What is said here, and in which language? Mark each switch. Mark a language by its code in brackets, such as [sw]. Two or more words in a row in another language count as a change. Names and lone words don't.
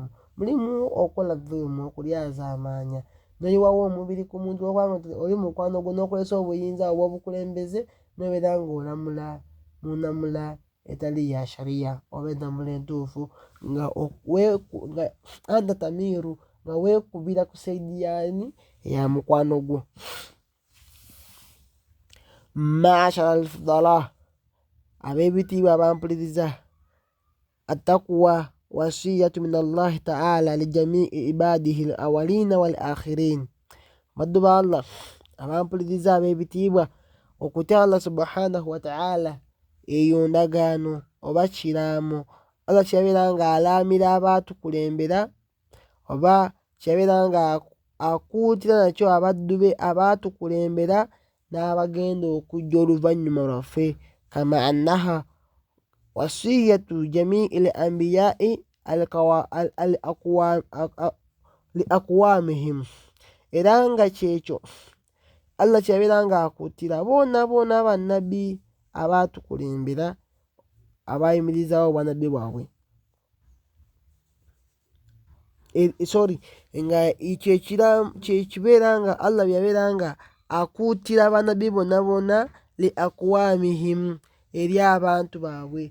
[lg] Mulimu okola dhulumu, okulyazaamaanya, n'oyiwawo omubiri ku muntu olw'okubanga oli mukwano gwo n'okozesa obuyinza obw'obukulembeze n'obeera ng'olamula mu nnamula etali ya shariya oba ennamula entuufu nga anta tamiiru, nga weekubira ku saidi yaani eya mukwano gwo. [ar] معاشر الفضلاء, [lg] ab'ebitiibwa abampuliriza, [ar] التقوى وصية من الله تعالى لجميع عباده الأولين والآخرين. [lg] Baddu ba Allah abampuliriza ab'ebitiibwa, okutya Allah [ar] سبحانه وتعالى [lg] eyo ndagaano oba kiraamo Allah kyabeera nga alaamira abaatukulembera oba kyabeera nga akuutira nakyo abaddu be abaatukulembera n'abagenda okujja oluvannyuma lwaffe, [ar] كما أنها وصية جميع الأنبياء لأقوامهم, [lg] era nga kyekyo Allah kyabeera nga akuutira boona boona bannabbi abaatukulembera abayimirizaawo obwannabbi bwabwe. Nga kyekibeera nga Allah byabeera nga akuutira abannabbi bonna bonna [ar] لأقوامهم [lg] eri abantu baabwe.